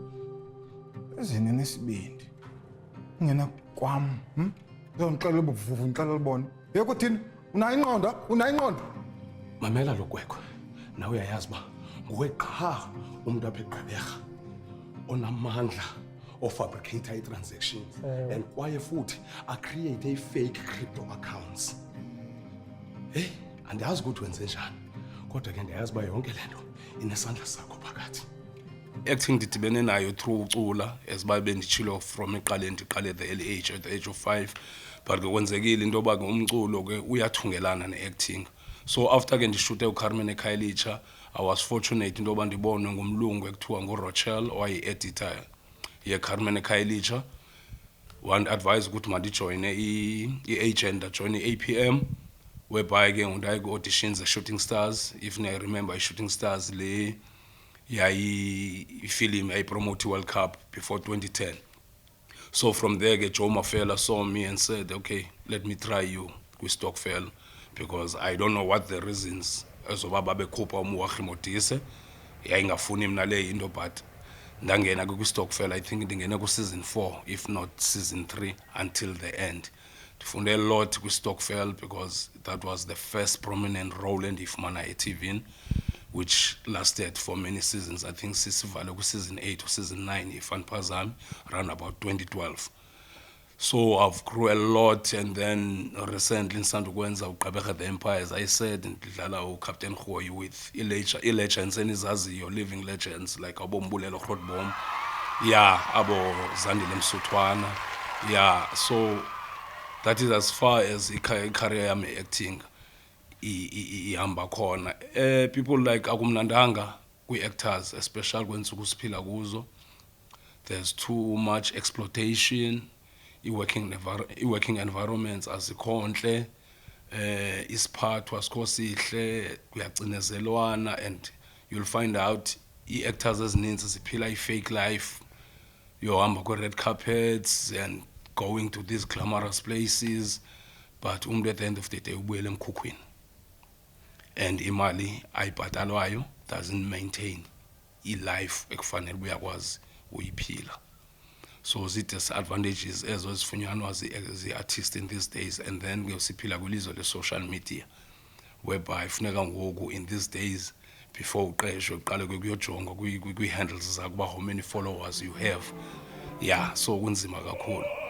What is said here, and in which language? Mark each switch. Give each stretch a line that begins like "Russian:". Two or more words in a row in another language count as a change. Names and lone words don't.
Xhosa: Ezini nesibindi. Ungena kwami, ngizongixelela ubuvuvu ngixelela libona. Yekuthini unayo ingqondo? Unayo ingqondo? Mamela lo kwekwe. Nawe uyayazi ba nguwe qha umuntu apha eGqeberha onamandla ofabricate i-
English: transactions and
Xhosa: kwaye futhi
English: create a-fake crypto accounts.
Xhosa: Hey, andiyazi ukuthi wenze njani, kodwa ke ndiyazi uba yonke le nto inesandla sakho phakathi. Acting ndidibene nayo through ucula, as uba benditshilo from eqaleni ndiqale
English: at the early age, at the age of 5, but
Xhosa: ke kwenzekile into yoba ke umculo ke uyathungelana ne-acting. So after ke ndishute uCarmen Ekhayelitsha,
English: I was fortunate
Xhosa: into yoba ndibonwe ngumlungu ekuthiwa nguRochelle owayi-editor yeCarmen Ekhayelitsha.
English: One advice
Xhosa: ukuthi mandijoyine i-agent,
English: join i-APM,
Xhosa: whereby ke ndaye ku-auditions e-Shooting Stars.
English: If I remember,
Xhosa: i-Shooting Stars le film yayipromote
English: World Cup before 2010. So from there Joe Mafela saw me and said, okay, let me try you kwi-Stokvel, because I don't know what the reasons
Xhosa: ezoba babekhupha uMuwakhi Modise yayingafuni mina le into,
English: but
Xhosa: ndangena kwi-Stokvel.
English: I think ndingena ku-season 4 if not season 3 until the end. Ndifunde a lot kwi-Stokvel because that was the first prominent role
Xhosa: endiyifumana eTV,
English: which lasted for many seasons. I think
Xhosa: sisivale ku-season
English: 8 or season 9 if andiphazami, around about 2012. So I've grew a lot, and then recently
Xhosa: ndisanda ukwenza uGqeberha
English: the Empires, I said
Xhosa: ndidlala uCaptain Khoyi
English: with
Xhosa: i-legends enizaziyo,
English: living legends like abo Mbulelo Grootboom, abo Zandile Msuthwana, so that is as far as
Xhosa: i-career yami
English: acting ihamba khona. People like
Xhosa: akumnandanga kwi-actors, especially kweentsuku siphila kuzo.
English: There's too much exploitation.
Xhosa: I-working environments azikho ntle. Isiphatho asikho sihle, kuyacinezelwana,
English: and you'll find out i-actors ezininzi ziphila i-fake life. Yohamba kwe-red carpets and going to these glamorous places, but at the end of the day
Xhosa: ubuyele emkhukhwini. And imali ayibhatalwayo
English: doesn't maintain i-life
Xhosa: ekufanele uyakwazi uyiphila. So zii-disadvantages ezo ezifunyanwa zi-artists
English: in these days. And then siphila kwilizwe le-social media, whereby
Xhosa: funeka ngoku
English: in these days before
Xhosa: uqeshwe uqale kuyojongwa kwi-handles zakho uba
English: how many followers you have.
Xhosa: So kunzima kakhulu.